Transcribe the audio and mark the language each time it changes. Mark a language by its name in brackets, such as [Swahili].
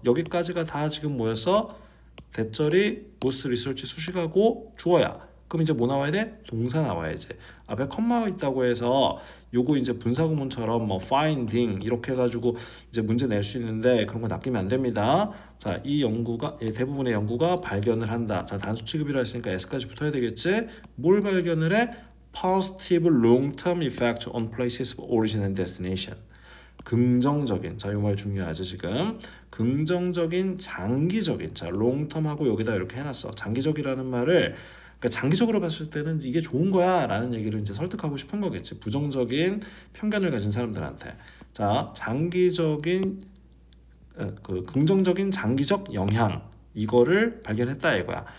[Korean] 여기까지가 다 지금 뭐였어? 대절이 most research 수식하고 주어야. 그럼 이제 뭐 나와야 돼? 동사 나와야지. 앞에 컴마가 있다고 해서 요거 이제 분사구문처럼 finding 이렇게 해가지고 이제 문제 낼 수 있는데 그런 거 낚이면 안 됩니다. 자, 이 연구가 대부분의 연구가 발견을 한다. 자, 단수 취급이라 했으니까 s까지 붙어야 되겠지. 뭘 발견을 해? [English] Positive long-term effect on places of origin and destination. [Korean] 긍정적인, 자, 이 말 중요하죠 지금. 긍정적인, 장기적인, 자, 롱텀하고 여기다 이렇게 해놨어. 장기적이라는 말을 그러니까 장기적으로 봤을 때는 이게 좋은 거야 라는 얘기를 이제 설득하고 싶은 거겠지. 부정적인 편견을 가진 사람들한테. 자, 장기적인 그 긍정적인 장기적 영향 이거를 발견했다 이거야.